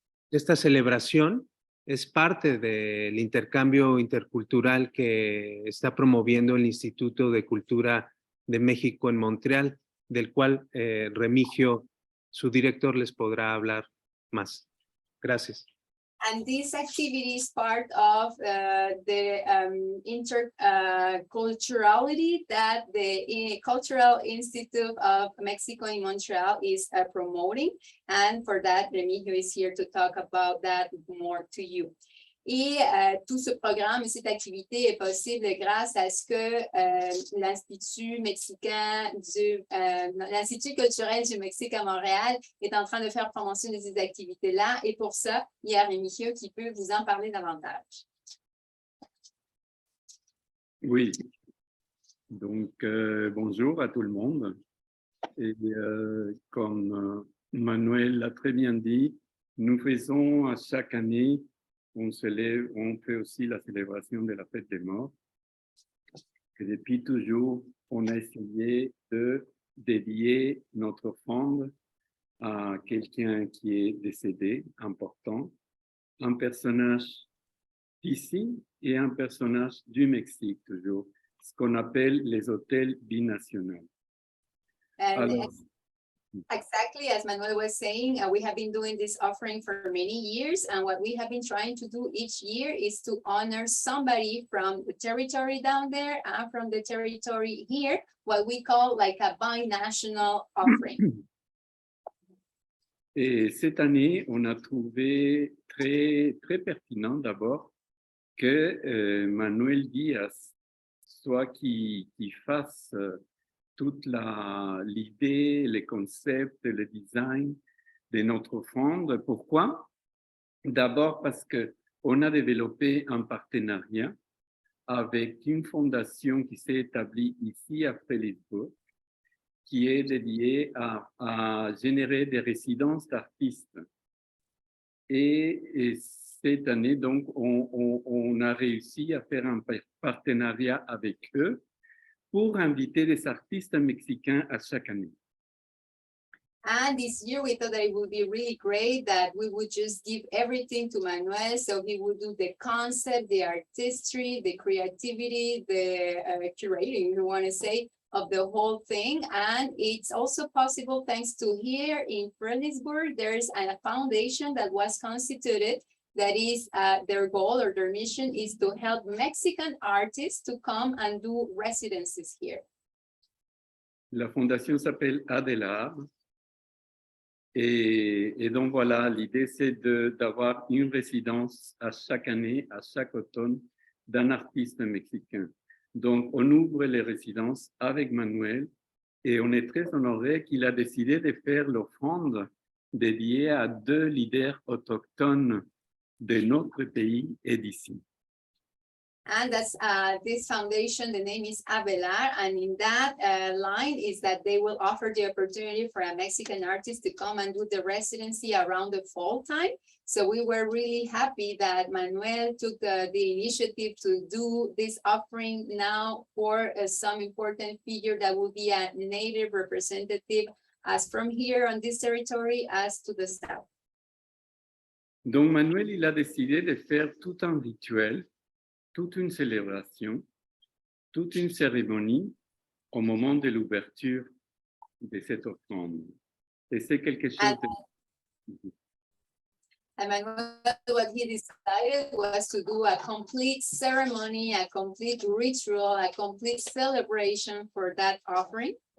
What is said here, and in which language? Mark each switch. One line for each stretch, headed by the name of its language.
Spanish: Esta celebración es parte del intercambio intercultural que está promoviendo el Instituto de Cultura de México en Montreal, del cual Remigio, su director, les podrá hablar más. Gracias.
English: And this activity is part of the interculturality that the Cultural Institute of Mexico in Montreal is promoting. And for that, Remigio is here to talk about that more to you.
French: Et tout ce programme, cette activité est possible grâce à ce que l'Institut mexicain l'Institut culturel du Mexique à Montréal est en train de faire promotion de ces activités-là. Et pour ça, il y a Remigio qui peut vous en parler davantage. Oui, donc bonjour à tout le monde. Et comme Manuel l'a très bien dit, nous faisons à chaque année, on fait aussi la célébration de la fête des morts. Et depuis toujours, on a essayé de dédier notre offrande à quelqu'un qui est décédé, important, un personnage d'ici et un personnage du Mexique, toujours, ce qu'on appelle les hôtels binationaux. Alors,
English: exactly as Manuel was saying, we have been doing this offering for many years, and what we have been trying to do each year is to honor somebody from the territory down there and from the territory here, what we call like a binational offering.
French: Et cette année, on a trouvé très, très pertinent d'abord que Manuel Diaz soit qui fasse toute l'idée, les concepts, le design de notre offrande. Pourquoi? D'abord parce qu'on a développé un partenariat avec une fondation qui s'est établie ici à Fredericksburg, qui est dédiée à générer des résidences d'artistes. Et cette année, donc, on a réussi à faire un partenariat avec eux pour inviter des artistes mexicains à chaque année.
English: And this year we thought that it would be really great that we would just give everything to Manuel, so he would do the concept, the artistry, the creativity, the curating, you want to say, of the whole thing. And it's also possible thanks to here in Fredericksburg, there's a foundation that was constituted that is their goal or their mission is to help Mexican artists to come and do residencies here.
French: La fondation s'appelle Adelar. Et donc voilà, l'idée c'est d'avoir une résidence à chaque année, à chaque automne, d'un artiste mexicain. Donc, on ouvre les résidences avec Manuel et on est très honoré qu'il a décidé de faire l'offrande dédiée à 2 leaders autochtones de notre pays et d'ici.
English: And that's this foundation, the name is Avelar, and in that line is that they will offer the opportunity for a Mexican artist to come and do the residency around the fall time. So we were really happy that Manuel took the initiative to do this offering now for some important figure that will be a native representative as from here on this territory as to the south.
French: Donc Manuel, il a décidé de faire tout un rituel, toute une célébration, toute une cérémonie au moment de l'ouverture de cette offrande. Et c'est quelque chose de...
English: And Manuel, what he decided was to do a complete ceremony, a complete ritual, a complete celebration for that offering.